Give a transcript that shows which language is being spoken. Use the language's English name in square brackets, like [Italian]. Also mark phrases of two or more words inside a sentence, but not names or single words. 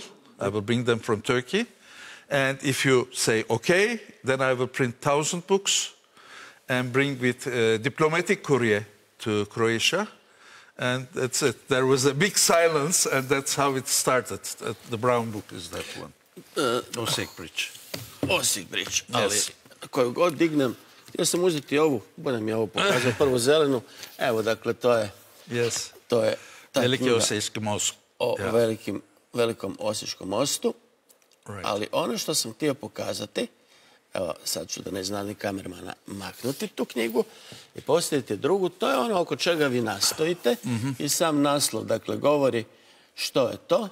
[English] I will bring them from Turkey. And if you say, okay, then I will print 1,000 books and bring with diplomatic courier to Croatia. And that's it. There was a big silence, and that's how it started. The brown book is that one. Osijek Bridge. Osijek Bridge. [Croatian] Ali koju god dignem, htio sam uzeti ovu, budem ja ovo pokazao, prvo zelenu. Evo, dakle, to je... [English] Yes. [Croatian] To je ta Veliki knjiga Osječki most. o velikom Osječkom mostu. Ali ono što sam htio pokazati, evo sad ću da ne zna ni kamermana maknuti tu knjigu i postaviti drugu, to je ono oko čega vi nastojite i sam naslov, dakle, govori što je to.